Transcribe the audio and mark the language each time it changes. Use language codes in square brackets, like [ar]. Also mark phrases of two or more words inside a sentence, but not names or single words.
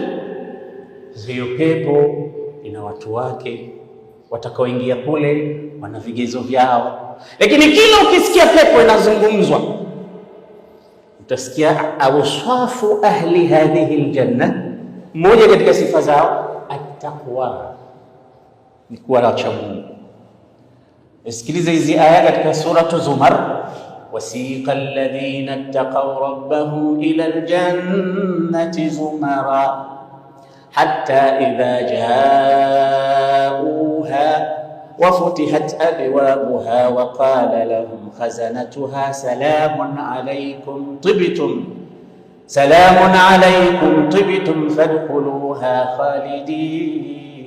[sw] Hiyo pepo ina watu wake watakaoingia kule, wana vigezo vyao, lakini kila ukisikia pepo inazungumzwa utasikia [ar] أوصاف أهل هذه الجنة, [sw] mmoja katika sifa zao at-taqwa, ni kuwa na ucha Mungu. Sikiliza hizi aya katika suratu Zumar, [ar] وسيق الذين اتقوا ربهم إلى الجنة زمرا حتى إذا جاءوها وفتحت أبوابها وقال لهم خزنتها سلام عليكم طبتم فادخلوها خالدين.